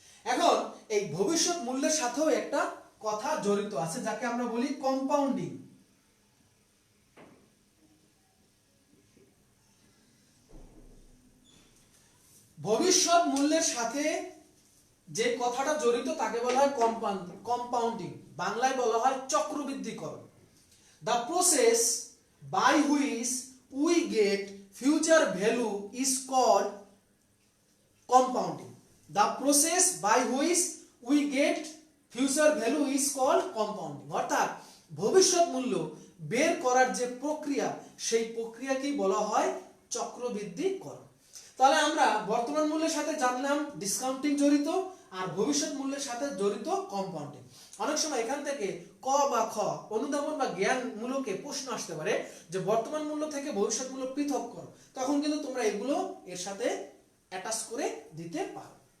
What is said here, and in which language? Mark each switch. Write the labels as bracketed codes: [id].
[bn] এখন এই ভবিষ্যৎ মূল্যের সাথেও একটা কথা জড়িত আছে যাকে আমরা বলি কম্পাউন্ডিং। ভবিষ্যৎ মূল্যের সাথে যে কথাটা জড়িত তাকে বলা হয় কম্পাউন্ডিং, বাংলায় বলা হয় চক্রবৃদ্ধিকরণ। [en] The process by which we get future value is called compounding. The process by which we get future value is called compounding. [bn] অর্থাৎ ভবিষ্যৎ মূল্য বের করার যে প্রক্রিয়া সেই প্রক্রিয়াকেই বলা হয় চক্রবৃদ্ধিকরণ। তাহলে আমরা বর্তমান মূল্যের সাথে জানলাম ডিসকাউন্টিং জড়িত, আর ভবিষ্যৎ মূল্যের সাথে জড়িত কম্পাউন্ডিং। অনেক সময় এখান থেকে ক বা খ অনুধাবন বা জ্ঞানমূলকে প্রশ্ন আসতে পারে যে বর্তমান মূল্য থেকে ভবিষ্যৎ মূল্য পৃথক করো, তখন কিন্তু তোমরা এগুলো এর সাথে অ্যাটাচ করে দিতে পারো।